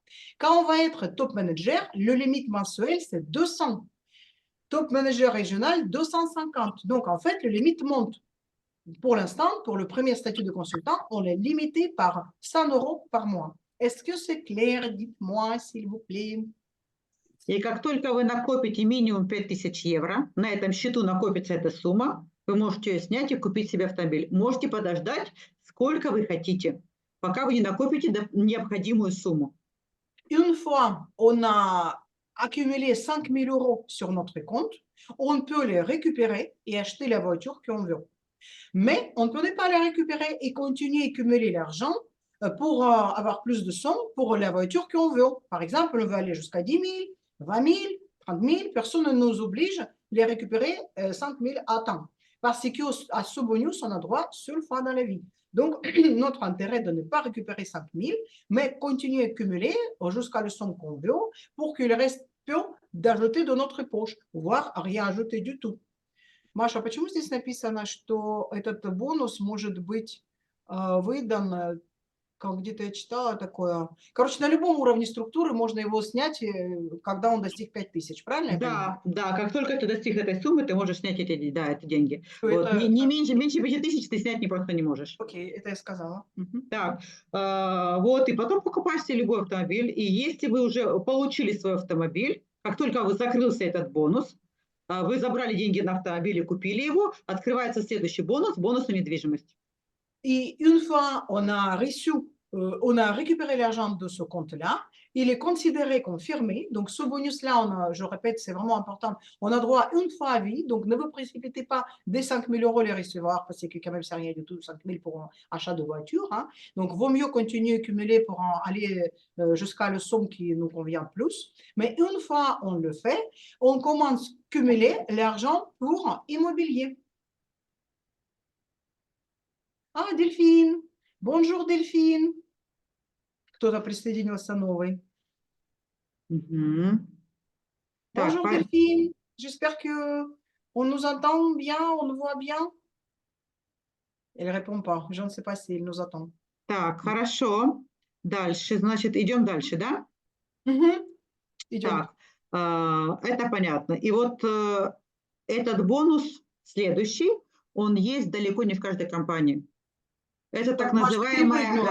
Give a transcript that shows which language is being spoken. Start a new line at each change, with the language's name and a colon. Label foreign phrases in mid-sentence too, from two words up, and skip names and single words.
French: Quand on va être top manager, le limite mensuel, c'est 200. Top manager régional, 250. Donc, en fait, le limite monte. Pour l'instant, pour le premier statut de consultant, on est limité par 100 euros par mois. Est-ce que c'est clair? Dites-moi, s'il vous plaît.
Russian: И как только вы накопите минимум 5000 евро, на этом счету накопится эта сумма, вы можете ее снять и купить себе автомобиль. Можете подождать, сколько вы хотите, пока вы не накопите необходимую сумму.
French: Une fois on a accumulé 5 000 euros sur notre compte, on peut les récupérer et acheter la voiture qu'on veut. Mais on ne peut pas les récupérer et continuer à accumuler l'argent pour avoir plus de sommes pour la voiture qu'on veut. Par exemple, on veut aller jusqu'à 10 000, 20 000, 30 000. Personne ne nous oblige à les récupérer 5 000 à temps. Parce qu'à ce bonus, on a droit seule fois dans la vie. Donc, notre intérêt de ne pas récupérer 5 000, mais continuer à accumuler jusqu'à le somme qu'on veut pour qu'il reste peu d'ajouter de notre poche, voire rien ajouter du tout.
Russian: Маша, почему здесь написано, что этот бонус может быть выдан как где-то я читала такое. Короче, на любом уровне структуры можно его снять, когда он достиг 5000, правильно я понимаю? Да, как только ты достиг этой суммы, ты можешь снять эти деньги. Что Вот. это, Меньше 5000 ты снять просто не можешь. окей, это я сказала. Мгм. Так, вот, и потом покупаешь себе любой автомобиль, и если вы уже получили свой автомобиль, как только вы закрылся этот бонус, вы забрали деньги на автомобиль и купили его, открывается следующий бонус, бонус на недвижимость.
French: Et une fois on a récupéré l'argent de ce compte-là, il est considéré comme fermé. Donc, ce bonus-là, je répète, c'est vraiment important. On a droit une fois à vie. Donc, ne vous précipitez pas dès 5 000 euros les recevoir parce que quand même, c'est rien du tout, 5 000 pour un achat de voiture. Hein. Donc, vaut mieux continuer à cumuler pour aller jusqu'à la somme qui nous convient plus. Mais une fois on le fait, on commence à cumuler l'argent pour immobilier. Ah, Delphine! Bonjour, Delphine!
Russian: Кто-то присоединился новый. Мгм. Так,
French: Bonjour, Delphine! J'espère que on nous entend bien, on nous voit bien. Elle ne répond pas. Je ne sais pas si elle nous attend.
Russian: так, хорошо. Дальше, значит, идем дальше, да? Мгм. Идем. Так, это понятно. И вот этот бонус следующий, он есть далеко не в каждой компании. Это так Маш, ты перепрыгнула.